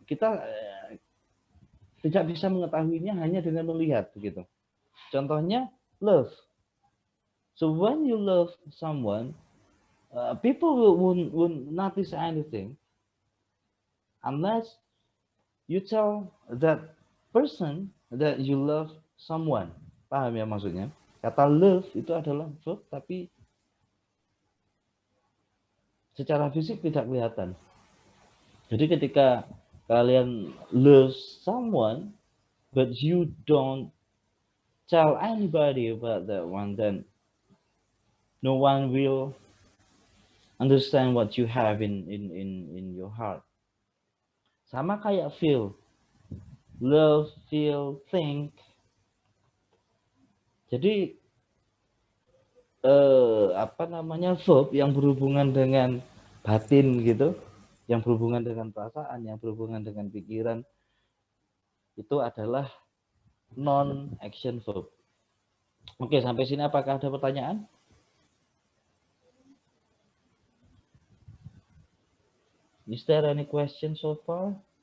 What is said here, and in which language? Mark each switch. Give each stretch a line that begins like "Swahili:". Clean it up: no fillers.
Indonesian: Kita tidak bisa mengetahuinya hanya dengan melihat begitu. Contohnya love.
English: So when you love someone, people won't notice anything unless you tell that person that you love someone.
Indonesian: Paham ya maksudnya? Kata love itu adalah verb tapi secara fisik tidak kelihatan. Jadi ketika kalian
English: love someone but you don't tell anybody about that one, then no one will understand what you have in your heart.
Indonesian: Sama kayak feel, love, feel, think. Jadi verb yang berhubungan dengan batin gitu, yang berhubungan dengan perasaan, yang berhubungan dengan pikiran, itu adalah non-action verb. Oke, sampai sini apakah ada pertanyaan?
English: Is there any question so far?